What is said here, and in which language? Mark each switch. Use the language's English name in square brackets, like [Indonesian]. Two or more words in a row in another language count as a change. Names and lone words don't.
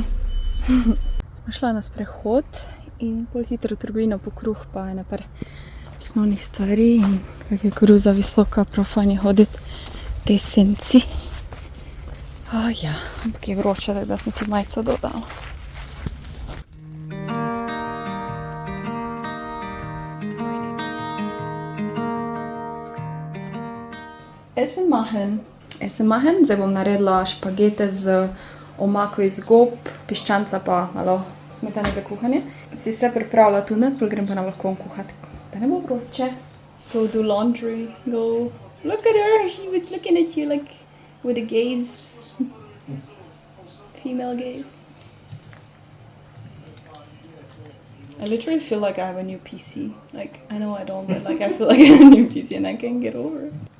[Slovenian] Smo šla na sprehod in pol hitro v trgovino po kruh pa ene par osnovnih stvari in kak je koruza visoka, prav fajn je hoditi v tej senci. Ja, ampak je vroče, tako da sem si majico dodala. [German] Essen machen. [Slovenian] Zdaj bom naredila špagete z omako iz gob, piščanca pa malo smetane za kuhanje. Si vse pripravila tu not, pol grem pa na balkon kuhat, da ne bo vroče. [English] Go do laundry, go... Look at her, she was looking at you like with a gaze. Female gaze. I literally feel like I have a new PC. Like, I know I don't, but like I feel like I have a new PC and I can't get over it.